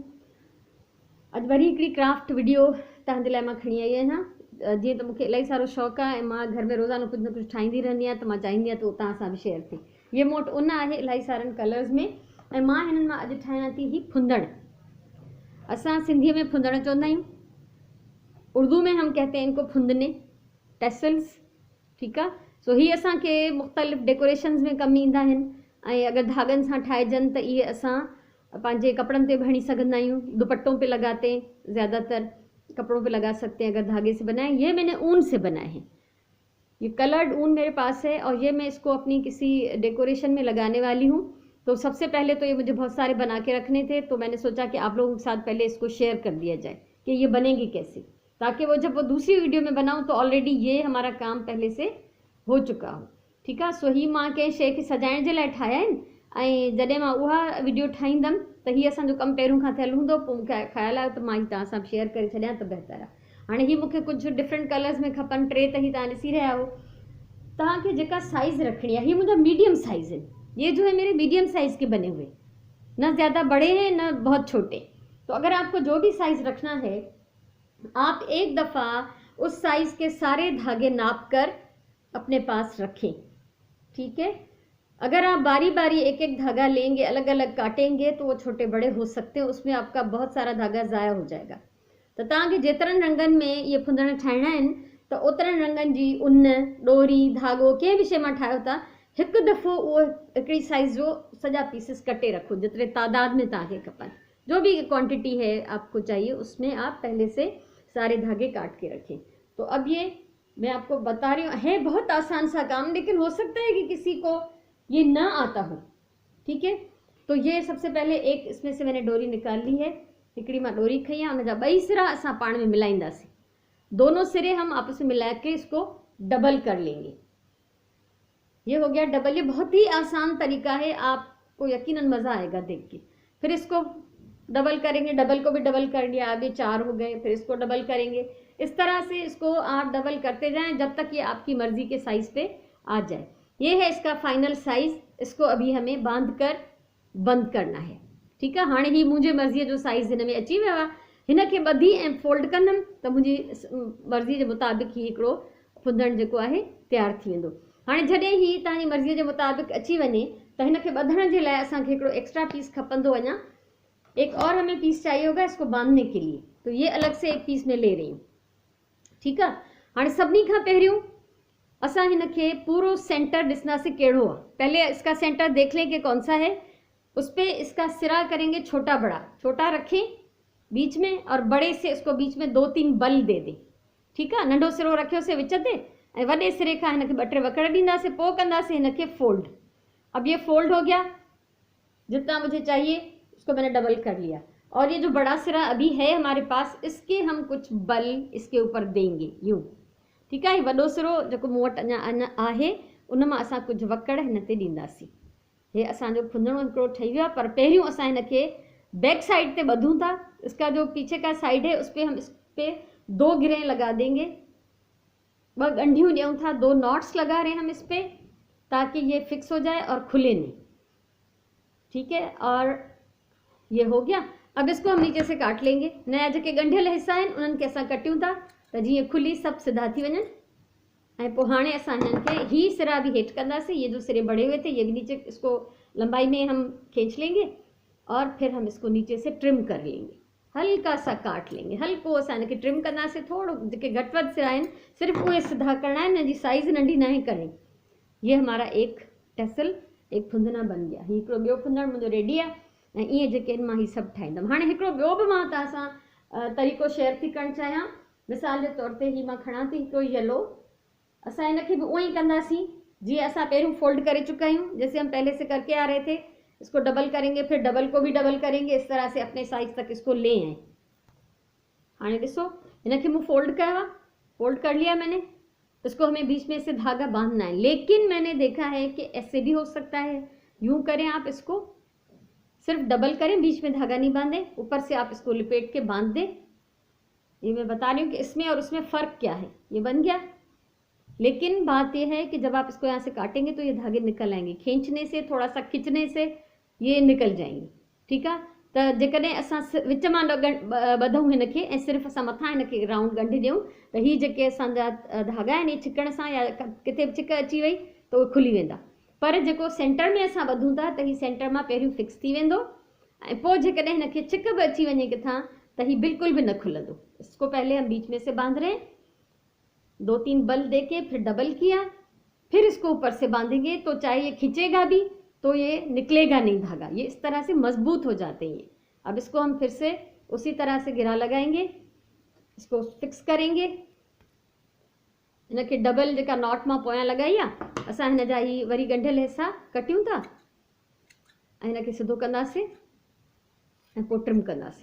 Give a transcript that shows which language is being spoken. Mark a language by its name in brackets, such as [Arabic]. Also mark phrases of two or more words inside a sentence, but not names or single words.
[Sindhi] अॼु वरी हिकिड़ी क्राफ्ट वीडियो तव्हांजे लाइ मां खणी आई आहियां। जीअं त मूंखे इलाही सारो शौक़ु आहे ऐं मां घर में रोज़ानो कुझु न कुझु ठाहींदी रहंदी आहियां, त मां चाहींदी आहियां त तव्हां सां बि शेयर थिए। ये मूं वटि ऊन आहे इलाही सारनि कलर्स में ऐं मां हिननि मां अॼु ठाहियां थी ही फुंदड़। असां सिंधीअ में फुंदड़ चवंदा आहियूं, [Hindi] उर्दू में हम कहते हैं इनको फुंदने, टेसल्स। [Sindhi] ठीकु आहे। सो ही असांखे मुख़्तलिफ़ डेकोरेशन्स में कमु ईंदा आहिनि ऐं अगरि धागनि सां ठाहिजनि त इहे असां पंहिंजे कपड़न पे भणी [Hindi] सकते हैं, दुपट्टों पे लगाते हैं, ज़्यादातर कपड़ों पे लगा सकते हैं अगर धागे से बनाए। ये मैंने ऊन से बनाए हैं, ये कलर्ड ऊन मेरे पास है और ये मैं इसको अपनी किसी डेकोरेशन में लगाने वाली हूँ। तो सबसे पहले तो ये मुझे बहुत सारे बना के रखने थे, तो मैंने सोचा कि आप लोगों के साथ पहले इसको शेयर कर दिया जाए कि ये बनेगी कैसे, ताकि वो जब वो दूसरी वीडियो में बनाऊँ तो ऑलरेडी ये हमारा काम पहले से हो चुका हो। ठीक है। [Sindhi] सो ही मां कंहिं शइ खे सजाइण जे लाइ ठाहिया आहिनि ऐं जॾहिं मां उहा वीडियो ठाहींदमि त हीअ असांजो कमु पहिरियों खां थियल हूंदो, पोइ मूंखे ख़्यालु आयो त मां ही तव्हां सां शेयर करे छॾियां त बहितर आहे। हाणे ही मूंखे कुझु डिफरेंट कलर्स में खपनि, 3 त ही तव्हां ॾिसी रहिया हो। तव्हांखे जेका साइज़ रखणी आहे, ये मुंहिंजा मीडियम साइज़ आहिनि, [Hindi] ये जो है मेरे मीडियम साइज़ के बने हुए, न ज़्यादा बड़े हैं न बहुत छोटे। तो अगर आपको जो भी साइज़ रखना है, आप एक दफ़ा उस साइज़ के सारे धागे नाप कर अपने पास रखें। ठीक है। अगर आप बारी बारी एक एक धागा लेंगे, अलग अलग काटेंगे, तो वो छोटे बड़े हो सकते हैं, उसमें आपका बहुत सारा धागा ज़ाया हो जाएगा। [Sindhi] तो तव्हांखे जेतिरनि रंगनि में ये फुंदड़ ठाहिणा आहिनि त ओतिरनि रंगनि जी ऊन, ॾोरी, धागो कंहिं बि शइ मां ठाहियो था, हिकु दफ़ो उहो हिकिड़ी साइज़ जो सॼा पीसेस कटे रखो, जेतिरे तादाद में तव्हांखे खपनि, [Hindi] जो भी क्वांटिटी है आपको चाहिए उसमें आप पहले से सारे धागे काट के रखें। तो अब ये मैं आपको बता रही हूँ, है बहुत आसान सा काम, लेकिन हो सकता है कि किसी को ये ना आता हो। ठीक है। तो ये सबसे पहले एक इसमें से मैंने डोरी निकाल ली है, [Sindhi] हिकिड़ी मां डोरी खई है, उनजा 2 सिरा असां पाण में मिलाईंदासीं, [Hindi] दोनों सिरे हम आपस में मिला के इसको डबल कर लेंगे। ये हो गया डबल। ये बहुत ही आसान तरीका है, आपको यकीनन मज़ा आएगा देख के। फिर इसको डबल करेंगे, डबल को भी डबल कर लिया, अभी 4 हो गए, फिर इसको डबल करेंगे। इस तरह से इसको आप डबल करते जाएं जब तक ये आपकी मर्जी के साइज़ पे आ जाए। ये है इसका फाइनल साइज़। इसको अभी हमें बांध कर बंद करना है। ठीक है। [Sindhi] हाणे ही मुंहिंजे मर्ज़ीअ जो साइज़ हिन में अची वियो आहे। हिन खे ॿधी ऐं फोल्ड कंदमि त मुंहिंजी मर्ज़ी जे मुताबिक़ ही हिकिड़ो फुंदड़ जेको आहे तयारु थी वेंदो। हाणे जॾहिं ही तव्हांजी मर्ज़ीअ जे मुताबिक़ अची वञे त हिन खे ॿधण जे लाइ असांखे हिकिड़ो एक्स्ट्रा पीस खपंदो अञा। [Hindi] एक और हमें पीस चाहिए होगा इसको बांधने के लिए, तो ये अलग से एक पीस में ले रही हूँ। ठीक है। [Sindhi] हाणे सभिनी खां पहिरियों असां हिन खे पूरो सेंटर ॾिसंदासीं कहिड़ो आहे। [Hindi] पहले इसका सेंटर देख लें कि कौन सा है, उस पर इसका सिरा करेंगे छोटा बड़ा, छोटा रखें बीच में और बड़े से इसको बीच में 2-3 बल दे दें। ठीक है। [Sindhi] नंढो सिरो रखियोसीं विच ते ऐं वॾे सिरे खां हिन खे 2-3 वकड़ ॾींदासीं, पोइ कंदासीं हिन खे फोल्ड। [Hindi] अब ये फोल्ड हो गया, जितना मुझे चाहिए उसको मैंने डबल कर लिया, और ये जो बड़ा सिरा अभी है हमारे पास, इसके हम कुछ बल इसके ऊपर देंगे यूं। ठीक है। [Sindhi] वॾो सिरो जेको मूं वटि अञा आहे उन मां असां कुझु वकड़ हिन ते ॾींदासीं। हे असांजो फुंदड़ो हिकिड़ो ठही वियो आहे, पर पहिरियों असां हिन खे बैक साइड ते ॿधूं था। [Hindi] इसका जो पीछे का साइड है उस पर हम इस पर 2 गिरें लगा देंगे, [Sindhi] 2 गंढियों ॾियूँ था, [Hindi] 2 नॉट्स लगा रहे हैं हम इस पर, ताकि ये फिक्स हो जाए और खुले नहीं। ठीक है। और ये हो गया। अब इसको हम नीचे से काट लेंगे। [Sindhi] नया जेके ॻंढियल हिस्सा आहिनि उन्हनि खे असां कटियूं था त जीअं खुली सभु सिधा थी वञनि। ऐं पोइ हाणे असां हिननि खे ही सिरा भी हेठि कंदासीं, [Hindi] ये जो सिरे बड़े हुए थे ये भी नीचे, इसको लंबाई में हम खींच लेंगे और फिर हम इसको नीचे से ट्रिम कर लेंगे, हल्का सा काट लेंगे, [Sindhi] हल्को असां हिनखे ट्रिम कंदासीं। थोड़ो जेके घटि वधि सिरा आहिनि सिर्फ़ु उहे सिधा करना आहिनि, हिन जी साइज़ नंढी न करणी। [Hindi] ये हमारा एक टेसल, एक फुंदना बन गया। [Sindhi] ही हिकिड़ो ॿियो फुंदड़ मुंहिंजो रेडी आहे ऐं ईअं जेके मां ही सभु ठाहींदमि। हाणे हिकिड़ो ॿियो बि मां तव्हां सां तरीक़ो शेयर थी करणु चाहियां। मिसाल जे तौर ते ही मां खणां थी हिकिड़ो येलो, असां हिन खे बि उअं ई कंदासीं जीअं असां पहिरियों फोल्ड करे चुका आहियूं, [Hindi] जैसे हम पहले से करके आ रहे थे। इसको डबल करेंगे, फिर डबल को भी डबल करेंगे, इस तरह से अपने साइज तक इसको ले आए। [Sindhi] हाणे ॾिसो हिन खे मूं फोल्ड कयो आहे, [Hindi] फोल्ड कर लिया मैंने। इसको हमें बीच में से धागा बांधना है, लेकिन मैंने देखा है कि ऐसे भी हो सकता है। यूं करें आप, इसको सिर्फ डबल करें, बीच में धागा नहीं बांधें, ऊपर से आप इसको लिपेट के बांध दें। ये मैं बता रही हूँ कि इसमें और उसमें फ़र्क क्या है। ये बन गया, लेकिन बात यह है कि जब आप इसको यहाँ से काटेंगे तो ये धागे निकल आएंगे, खींचने से, थोड़ा सा खींचने से ये निकल जाएंगे। ठीक है। [Sindhi] त जेकॾहिं असां विच मां ॿधूं हिनखे ऐं सिर्फ़ु असां मथां हिनखे राउंड ॻंढि ॾियूं त हीअ जेके असांजा धागा आहिनि छिकण सां या किथे बि छिक अची वई त उहे खुली वेंदा। पर जेको सेंटर में असां ॿधूं था त हीअ सेंटर मां पहिरियों फिक्स थी वेंदो ऐं पोइ जेकॾहिं हिनखे छिक बि अची वञे किथां त हीअ बिल्कुल भी न खुलंदो। [Hindi] इसको पहले हम बीच में से बांध रहे हैं, 2-3 बल देके फिर डबल किया, फिर इसको ऊपर से बांधेंगे तो चाहे ये खींचेगा भी तो ये निकलेगा नहीं धागा, ये इस तरह से मजबूत हो जाते हैं। अब इसको हम फिर से उसी तरह से गिरा लगाएंगे, इसको फिक्स करेंगे, इनके डबल [Sindhi] जेका नॉट मां पोयां लगाई आहे असां हिन जा ही वरी ॻंढियल हिस्सा कटियूं था ऐं हिनखे सिधो कंदासीं ऐं पोइ ट्रिम कंदासीं।